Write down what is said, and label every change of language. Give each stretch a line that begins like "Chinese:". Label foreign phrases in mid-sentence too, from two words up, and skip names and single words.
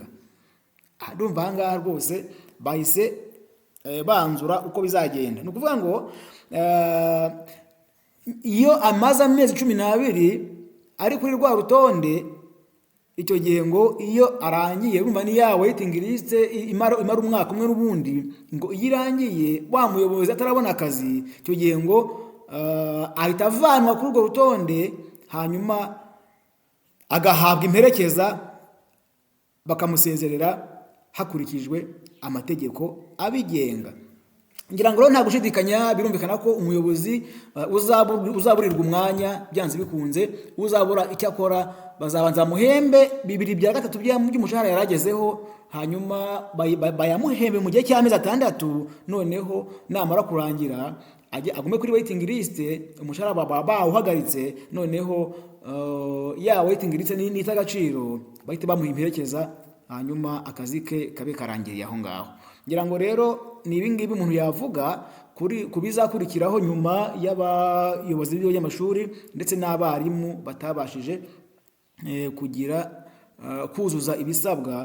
Kinyarwanda: Ndumva ahangaha rwose bahise banzura uko bizagenda. Ni ukuvuga ngo iyo amaze amezi 12 ari kuri rwa rutonde, icyo gihe ngo iyo arangiye, urumva ni ya
English: waiting list
Kinyarwanda: imara umwaka umwe n'ubundi, ngo iyo irangiye wa muyobozi atarabona akazi, icyo gihe ngo ahita avanwa kuri urwo rutonde, hanyuma agahabwa imperekeza bakamusezerera hakurikijwe amategeko abigenga. ngira ngo rero nta gushidikanya, birumvikana ko umuyobozi uzaburirwa umwanya byanze bikunze, uzabura icyo akora bazabanza muhembe 2/3 by'umushahara yaragezeho, hanyuma bayamuhembe mu gihe cy'amezi 6, noneho namara kurangira agume kuri
English: waiting list,
Kinyarwanda: umushahara bawuhagaritse, noneho ya
English: waiting list
Kinyarwanda: n'ita agaciro bahite bamuha imperekeza, hanyuma akazi ke kabe karangiriye aho ngaho. Ngira ngo rero ni ibingibi umuntu yavuga ku bizakurikiraho nyuma y'abayobozi b'ibigo by'amashuri ndetse n'abarimu batabashije kuzuza ibisabwa.